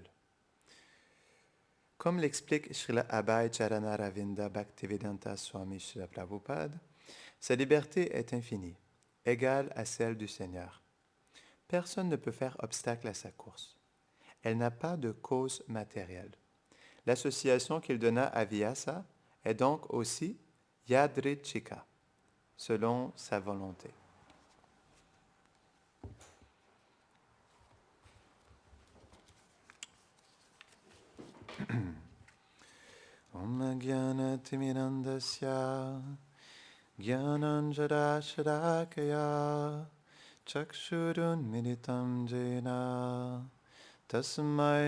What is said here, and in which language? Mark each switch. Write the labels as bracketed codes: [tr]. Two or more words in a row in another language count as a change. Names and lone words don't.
[fr] Comme l'explique Srila Abhay Charanaravinda Bhaktivedanta Swami Srila Prabhupada, sa liberté est infinie, égale à celle du Seigneur. Personne ne peut faire obstacle à sa course. Elle n'a pas de cause matérielle. L'association qu'il donna à Vyasa est donc aussi yadrichika, selon sa volonté. [sa] ॐ ज्ञान-तिमिरान्धस्य ज्ञानाञ्जन-शरकाय चक्षुरुन्मीलितम् जेन तस्मै